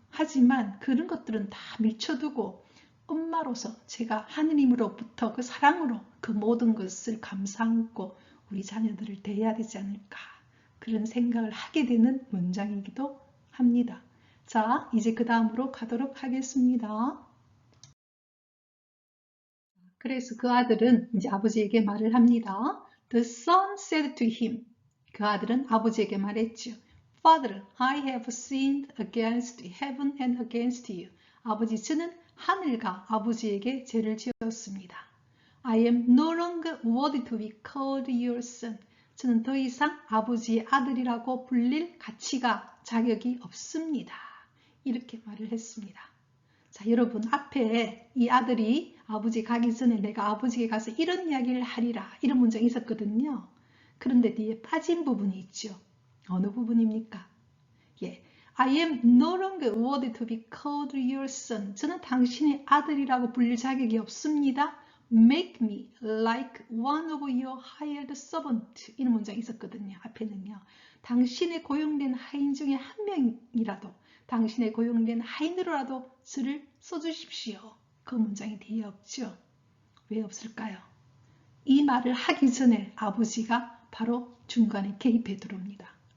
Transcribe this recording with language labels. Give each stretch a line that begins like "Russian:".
Korean: 하지만 그런 것들은 다 밀쳐두고 엄마로서 제가 하느님으로부터 그 사랑으로 그 모든 것을 감사하고 우리 자녀들을 대해야 되지 않을까 그런 생각을 하게 되는 문장이기도 합니다. 자, 이제 그 다음으로 가도록 하겠습니다. 그래서 그 아들은 이제 아버지에게 말을 합니다.
English: The son said to him.
Korean: 그 아들은 아버지에게 말했죠.
English: Father, I have sinned against heaven and against you.
Korean: 아버지, 저는 하늘과 아버지에게 죄를 지었습니다.
English: I am no longer worthy to be called your son.
Korean: 저는 더 이상 아버지의 아들이라고 불릴 가치가 자격이 없습니다. 이렇게 말을 했습니다. 자, 여러분 앞에 이 아들이 아버지 가기 전에 내가 아버지에게 가서 이런 이야기를 하리라 이런 문장이 있었거든요. 그런데 뒤에 빠진 부분이 있죠. 어느 부분입니까?
English: 예, I am no longer worthy to be called your son.
Korean: 저는 당신의 아들이라고 불릴 자격이 없습니다.
English: Make me like one of your hired servants.
Korean: 이런 문장이 있었거든요. 앞에는요. 당신의 고용된 하인 중에 한 명이라도 당신의 고용된 하인으로라도 저를 써주십시오. 그 문장이 뒤에 없죠. 왜 없을까요? 이 말을 하기 전에 아버지가 바로 중간에 개입해 들어옵니다.